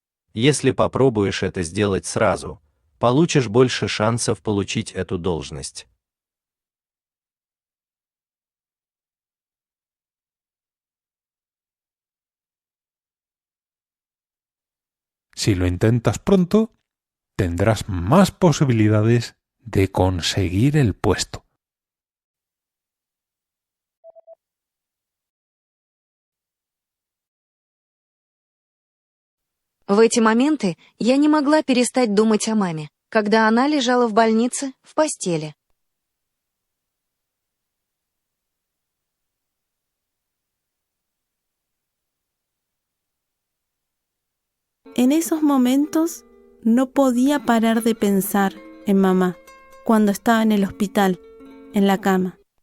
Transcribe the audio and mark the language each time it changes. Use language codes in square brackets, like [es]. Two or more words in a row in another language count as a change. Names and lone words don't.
[ru] Если попробуешь это сделать сразу, получишь больше шансов получить эту должность. [es] Si lo intentas pronto, tendrás más posibilidades de conseguir el puesto. [ru] В эти моменты я не могла перестать думать о маме, когда она лежала в больнице в постели. [es] En esos momentos no podía parar de pensar en mamá cuando estaba en el hospital, en la cama.